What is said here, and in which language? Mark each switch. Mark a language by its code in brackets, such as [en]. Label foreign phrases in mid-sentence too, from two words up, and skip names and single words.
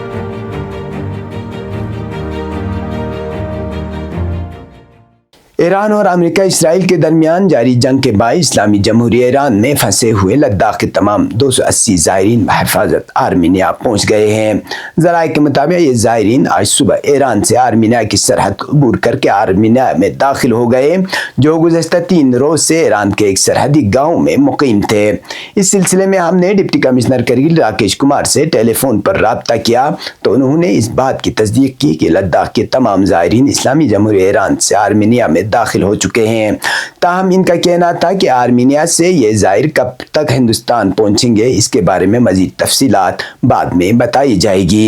[ur] ایران اور امریکہ اسرائیل کے درمیان جاری جنگ کے باعث اسلامی جمہوریہ ایران میں پھنسے ہوئے لداخ کے تمام 280 زائرین بحفاظت آرمینیا پہنچ گئے ہیں۔ ذرائع کے مطابق یہ زائرین آج صبح ایران سے آرمینیا کی سرحد عبور کر کے آرمینیا میں داخل ہو گئے، جو گزشتہ 3 روز سے ایران کے ایک سرحدی گاؤں میں مقیم تھے۔ اس سلسلے میں ہم نے ڈپٹی کمشنر کرگل راکیش کمار سے ٹیلی فون پر رابطہ کیا تو انہوں نے اس بات کی تصدیق کی کہ لداخ کے تمام زائرین اسلامی جمہوریہ ایران سے آرمینیا میں داخل ہو چکے ہیں۔ تاہم ان کا کہنا تھا کہ آرمینیا سے یہ زائر کب تک ہندوستان پہنچیں گے، اس کے بارے میں مزید تفصیلات بعد میں بتائی جائے گی۔